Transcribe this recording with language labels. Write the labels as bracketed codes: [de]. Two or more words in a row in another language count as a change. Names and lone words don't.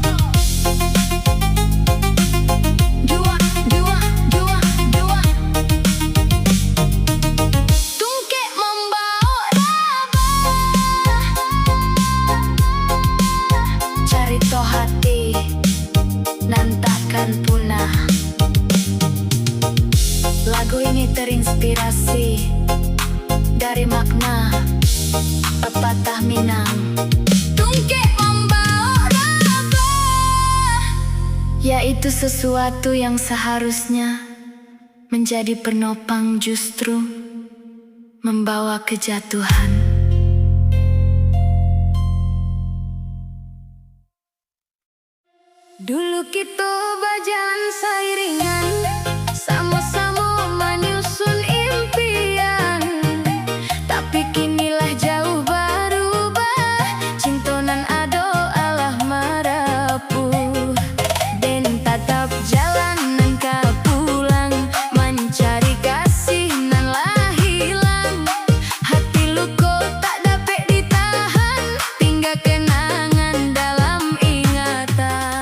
[id] Dua, dua, dua, dua. [min] Tungkek membawa raba, carito hati nan takkan punah. [id] Lagu ini terinspirasi dari makna pepatah Minang. [min] Tungkek membawa raba, [id] yaitu sesuatu yang seharusnya menjadi penopang justru membawa kejatuhan. Dulu kita berjalan seiringan, sama-sama menyusun impian. Tapi kinilah jauh berubah, [min] cintonan ado alah merapuh. Dan tatap jalan nan ka pulang, mencari kasih nan lah hilang. [id] Hati luko tak dapat ditahan, tinggal kenangan dalam ingatan.